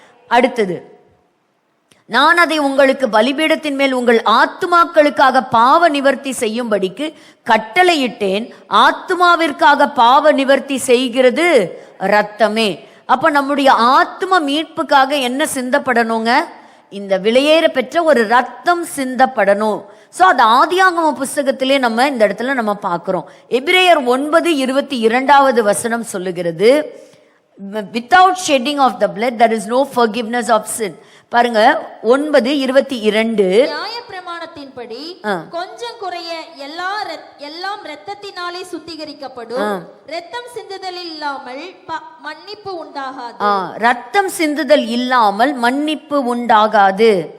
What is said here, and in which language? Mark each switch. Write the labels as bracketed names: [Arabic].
[Tamil] அடுத்தது, நான் அதை உங்களுக்கு பலிபீடத்தின் மேல் உங்கள் ஆத்துமாக்களுக்காக பாவ நிவர்த்தி செய்யும்படிக்கு கட்டளையிட்டேன். ஆத்துமாவிற்காக பாவ நிவர்த்தி செய்கிறது இரத்தமே. அப்ப நம்முடைய ஆத்ம மீட்புக்காக என்ன சிந்தப்படணுங்க? இந்த விலையேற பெற்ற ஒரு ரத்தம் சிந்தப்படணும். சோ அது ஆதியாகம புஸ்தகத்திலே நம்ம இந்த இடத்துல நம்ம பார்க்கிறோம். எபிரேயர் 9:22வது வசனம் சொல்லுகிறது, [English] without shedding of the blood there is no forgiveness of sin. [Tamil] பாருங்க, 9:22. நியாயப்பிரமாணத்தின்படி கொஞ்சம் குறைய எல்லாம் இரத்தத்தினாலே சுத்திகரிக்கப்படும். இரத்தம் சிந்துதல் இல்லாமல் மன்னிப்பு உண்டாகாது. ரத்தம் சிந்துதல் இல்லாமல் மன்னிப்பு உண்டாகாது.